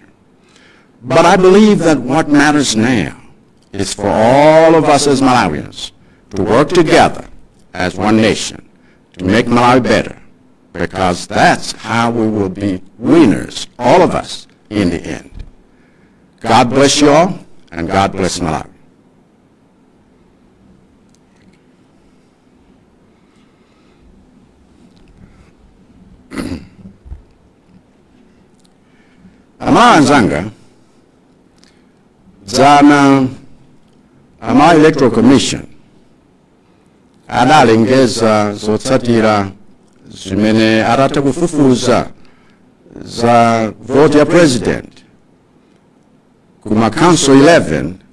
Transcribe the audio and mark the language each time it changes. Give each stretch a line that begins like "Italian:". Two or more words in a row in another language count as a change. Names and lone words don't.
English: But I believe that what matters now is for all of us as Malawians to work together as one nation to make Malawi better, because that's how we will be winners, all of us, in the end. God bless you all, and God bless Malawi.
Nyanja: Amalanzanga, Zana, Malawi Electoral Commission, adalengeza zotsatira zimene atatha kufufuza za vote ya president kuma council 11